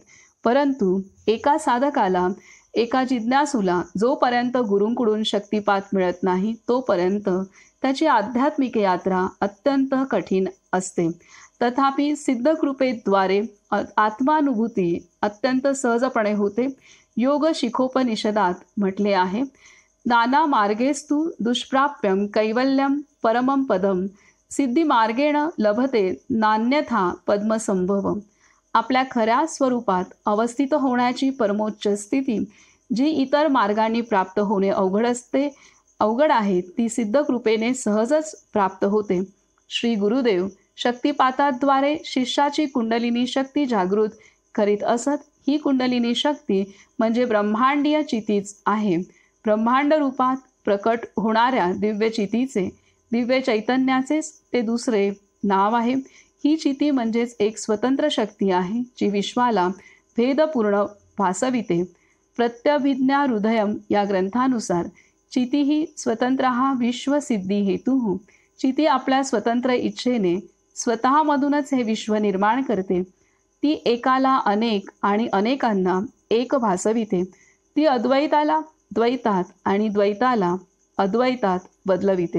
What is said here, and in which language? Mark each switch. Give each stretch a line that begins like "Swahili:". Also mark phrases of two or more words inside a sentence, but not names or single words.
Marathi: परंतु एका साधकाला, एका जिज्ञासूला जोपर्यंत गुरूंकडून शक्तिपात मिळत नाही तोपर्यंत त्याची आध्यात्मिक यात्रा अत्यंत कठीण असते. तथापि सिद्धकृपेद्वारे आत्मानुभूती अत्यंत सहजपणे होते. योग शिखोपनिषदात म्हटले आहे,
Sanskrit: नाना मार्गेस्तु दुष्प्राप्यम कैवल्यम परमं पदम सिद्धिमार्गेण लभते नान्यथा पद्मसंभवम.
Marathi: आपल्या खऱ्या स्वरूपात अवस्थित होण्याची परमोच्च स्थिती जी इतर मार्गांनी प्राप्त होणे अवघड आहे ती सिद्धकृपेने सहजच प्राप्त होते. श्री गुरुदेव शक्तिपाताद्वारे शिष्याची कुंडलिनी शक्ती जागृत करीत असत. ही कुंडलिनी शक्ती म्हणजे ब्रह्मांडीय चितीच आहे. ब्रह्मांड रूपात प्रकट होणाऱ्या दिव्य चितीचे, दिव्य चैतन्याचेच ते दुसरे नाव आहे. ही चिती म्हणजेच एक स्वतंत्र शक्ती आहे जी विश्वाला भेदपूर्ण भासविते. प्रत्यभिज्ञा हृदयम या ग्रंथानुसार
Sanskrit: चिती ही स्वतंत्र विश्वसिद्धी हेतू.
Marathi: चिती आपल्या स्वतंत्र इच्छेने स्वतःमधूनच हे विश्व निर्माण करते. ती एकाला अनेक आणि अनेकांना एक भासविते. ती अद्वैताला द्वैतात आणि द्वैताला अद्वैतात बदलविते.